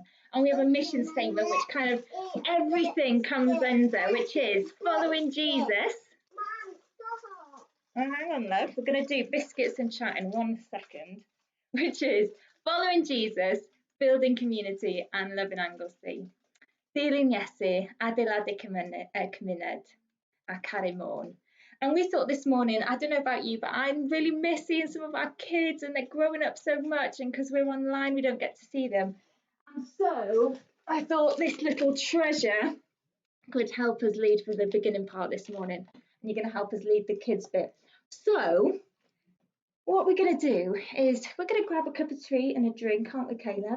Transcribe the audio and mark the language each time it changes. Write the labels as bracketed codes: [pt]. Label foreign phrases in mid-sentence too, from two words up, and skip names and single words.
[en] And we have a mission statement which kind of everything comes under, which is following Jesus. Oh, hang on, love. We're going to do biscuits and chat in 1 second, which is following Jesus, building community and loving Anglesey. [cy] Dilyn Iesu, adeiladu cymuned a caru Môn. [en] And we thought this morning, I don't know about you, but I'm really missing some of our kids and they're growing up so much, and because we're online, we don't get to see them. And so I thought this little treasure could help us lead for the beginning part this morning. And you're going to help us lead the kids bit. So what we're going to do is we're going to grab a cup of tea and a drink, aren't we, Caleb?